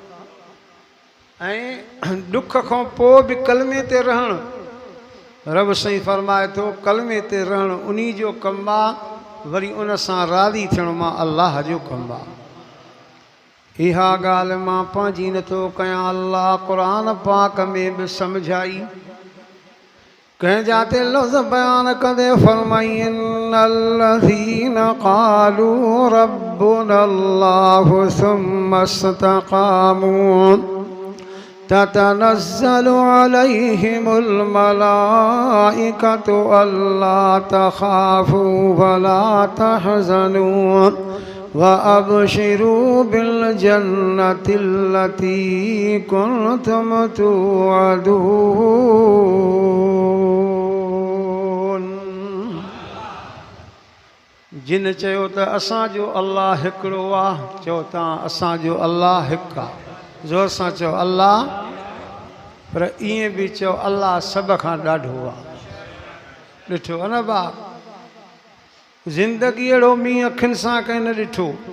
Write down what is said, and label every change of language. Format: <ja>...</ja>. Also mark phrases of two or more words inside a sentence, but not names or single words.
<sd>ऐं ॾुख खां पोइ बि कलमे ते रहणु, रब साईं फरमाए थो कलमे ते रहणु उन जो कमु आहे, वरी उन सां राज़ी थियणु मां अल्लाह जो कमु आहे। इहा ॻाल्हि मां पंहिंजी नथो कयां, अल्लाह क़ुरान पाक में बि सम्झाई। कंहिं जाते लफ़्ज़ बयान कंदे फरमाई</sd> <ar>إن الذين قالوا ربنا الله ثم استقاموا تتنزل عليهم الملائكة ألا تخافوا ولا تحزنوا وأبشروا بالجنة التي كنتم توعدون.</ar> <sd>जिन चयो त असांजो अल्लाह हिकिड़ो आहे, चओ तव्हां असांजो अल्लाह हिकु आहे, ज़ोर सां चओ अल्लाह। पर ईअं बि चओ अल्लाह सभ खां ॾाढो आहे। ॾिठो न भाउ, ज़िंदगी अहिड़ो मींहुं अखियुनि सां कंहिं न ॾिठो।</sd>